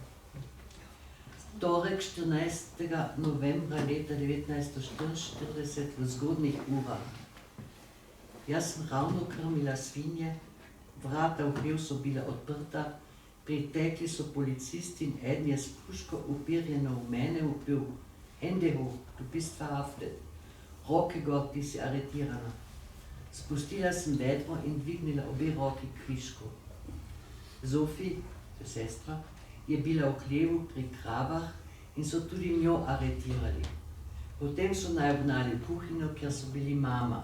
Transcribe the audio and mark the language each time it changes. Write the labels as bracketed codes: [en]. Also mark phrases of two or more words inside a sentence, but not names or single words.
[sl] Torek 14. novembra leta 1944 v zgodnjih urah. Jaz sem ravno krmila svinje, vrata v hlev so bila odprta, pritekli so policisti in eden je s puško upirjeno v mene upil: [de] Hände hoch, du bist verhaftet. [sl] Roke gor, ti si aretirana. Spustila sem vedro in dvignila obe roki k kvišku. Zofij, sestra, je bila v hlevu pri kravah in so tudi njo aretirali. Potem so naj ognali v kuhinjo, kjer so bili mama.